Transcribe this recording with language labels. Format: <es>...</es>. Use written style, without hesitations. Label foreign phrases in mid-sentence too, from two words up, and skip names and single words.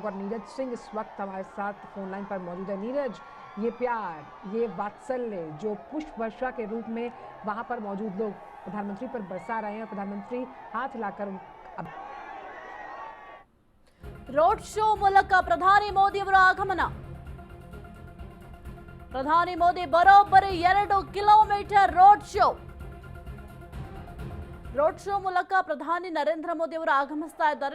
<hi>और नीरज सिंह इस वक्त हमारे साथ फोन लाइन पर मौजूद है। नीरज, ये प्यार, ये वात्सल्य जो पुष्प वर्षा के रूप में वहाँ पर मौजूद लोग प्रधानमंत्री पर बरसा रहे हैं और प्रधानमंत्री हाथ हिलाकर</hi> <kn>ರೋಡ್ ಶೋ ಮೂಲಕ ಪ್ರಧಾನಿ ಮೋದಿ ಅವರ ಆಗಮನ. ಪ್ರಧಾನಿ ಮೋದಿ ಬರೋಬ್ಬರಿ 2 ಕಿಲೋಮೀಟರ್ ರೋಡ್ ಶೋ. ರೋಡ್ ಶೋ ಮೂಲಕ ಪ್ರಧಾನಿ ನರೇಂದ್ರ ಮೋದಿ ಅವರು ಆಗಮಿಸ್ತಾ ಇದ್ದಾರೆ.</kn>